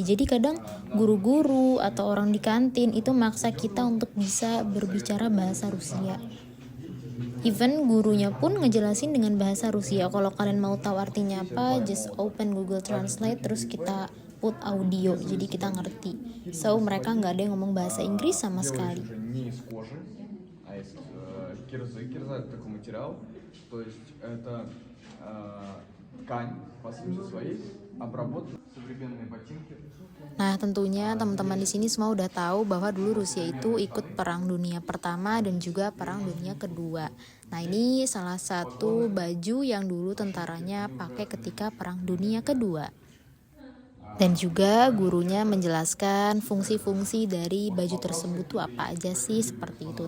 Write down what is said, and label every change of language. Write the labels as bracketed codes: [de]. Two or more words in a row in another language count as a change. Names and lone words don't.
[id] Jadi kadang guru-guru atau orang di kantin itu maksa kita untuk bisa berbicara bahasa Rusia. Even gurunya pun ngejelasin dengan bahasa Rusia. Kalau kalian mau tahu artinya apa, [en] just open Google Translate, [id] terus kita [en] put audio, [id] jadi kita ngerti. So, mereka nggak ada yang ngomong bahasa Inggris sama sekali. [ru] Кирза это такой материал, то есть это ткань по сути своей, обработана современные ботинки. [id] Nah, tentunya teman-teman di sini semua udah tahu bahwa dulu Rusia itu ikut Perang Dunia Pertama dan juga Perang Dunia Kedua. Nah, ini salah satu baju yang dulu tentaranya pakai ketika Perang Dunia Kedua. Dan juga gurunya menjelaskan fungsi-fungsi dari baju tersebut tuh apa aja sih, seperti itu.